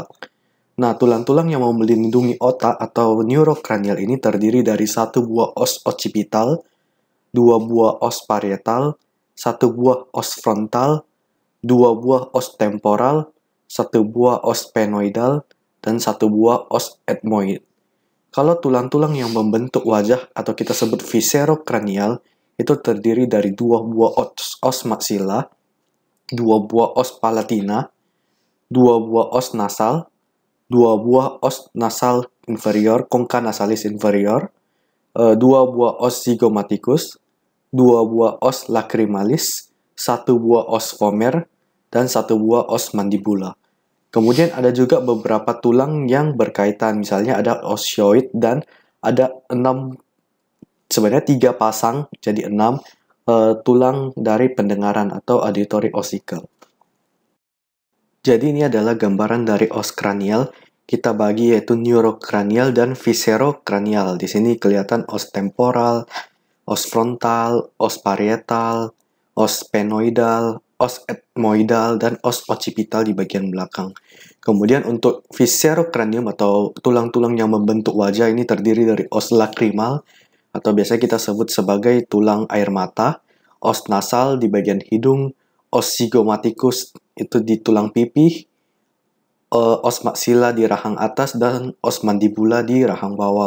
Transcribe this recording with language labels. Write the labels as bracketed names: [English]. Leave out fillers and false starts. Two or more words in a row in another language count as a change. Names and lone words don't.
[Indonesian] Nah, tulang-tulang yang mau melindungi otak atau neurokranial ini terdiri dari satu buah os occipital, dua buah os parietal, satu buah os frontal, dua buah os temporal, satu buah os sphenoidal, dan satu buah os ethmoid. Kalau tulang-tulang yang membentuk wajah atau kita sebut viscerokranial itu terdiri dari dua buah os maxilla, dua buah os palatina, dua buah os nasal, dua buah os nasal inferior, concha nasalis inferior, dua buah os zygomaticus, dua buah os lacrimalis, satu buah os vomer, dan satu buah os mandibula. Kemudian ada juga beberapa tulang yang berkaitan, misalnya ada osioid dan ada 3 pasang, jadi 6 tulang dari pendengaran atau [English] auditory ossicle. [Indonesian] Jadi ini adalah gambaran dari os kranial. Kita bagi yaitu neurokranial dan viscerokranial. Di sini kelihatan os temporal, os frontal, os parietal, os sphenoidal, os ethmoidal, dan os occipital di bagian belakang. Kemudian untuk viscerokranium atau tulang-tulang yang membentuk wajah ini terdiri dari os lacrimal atau biasa kita sebut sebagai tulang air mata, os nasal di bagian hidung, os zygomaticus itu di tulang pipi, os maxilla di rahang atas, dan os mandibula di rahang bawah.